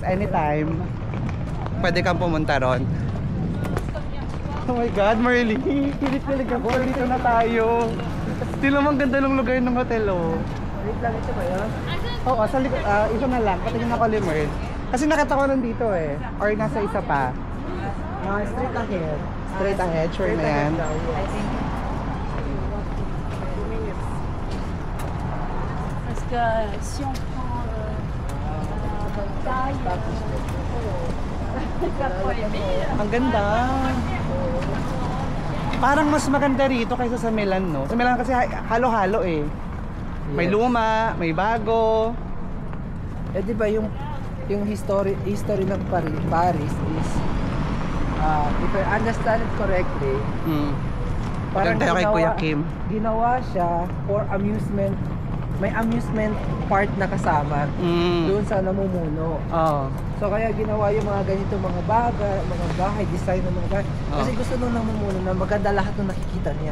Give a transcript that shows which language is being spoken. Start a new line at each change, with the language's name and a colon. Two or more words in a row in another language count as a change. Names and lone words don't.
Filipino: Anytime, pwede kang pumunta ron.
English: Oh my God, Marley.
Filipino: Pilit-pilit ako. Dito na tayo. Hindi naman ganda ng lugar ng hotel, oh. Wait lang, ito ba yun? Oo, sa likod, isa na lang. Patingin ako limerd. Kasi nakita ko nandito eh. Or nasa isa pa.
English: Straight ahead. Straight ahead, sure
Filipino: na yan.
French: Parce que si on prend taille,
Filipino: Ang ganda. Parang mas maganda rito kaysa sa Milan, no? Sa Milan kasi halo-halo eh. May Yes. luma, may bago. Di ba yung
English: history ng Paris is if I understand it correctly,
Filipino: Parang tayo kay Kuya Kim. Ginawa siya
English: for amusement.
Filipino: May amusement part na kasama doon sa namumuno. Oo. So kaya ginawa yung mga ganito mga bahay, design ng mga bahay. Kasi gusto nung namumuno na maganda lahat ng nakikita niya.